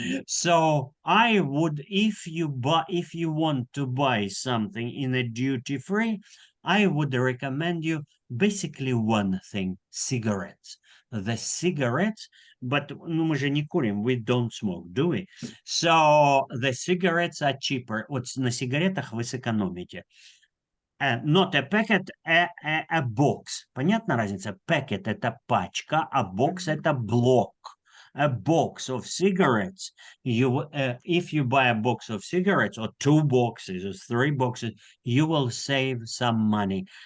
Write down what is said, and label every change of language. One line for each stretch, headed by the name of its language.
English: So I would, if you want to buy something in a duty-free, I would recommend you basically one thing: cigarettes. The cigarettes, but
Russian: ну, мы же не курим,
English: we don't smoke, do we? So the cigarettes are cheaper.
Russian: Вот на сигаретах вы сэкономите.
English: Not a packet, a box.
Russian: Понятна разница? Packet – это пачка, а box – это блок.
English: A box of cigarettes. If you buy a box of cigarettes, or 2 boxes, or 3 boxes, you will save some money.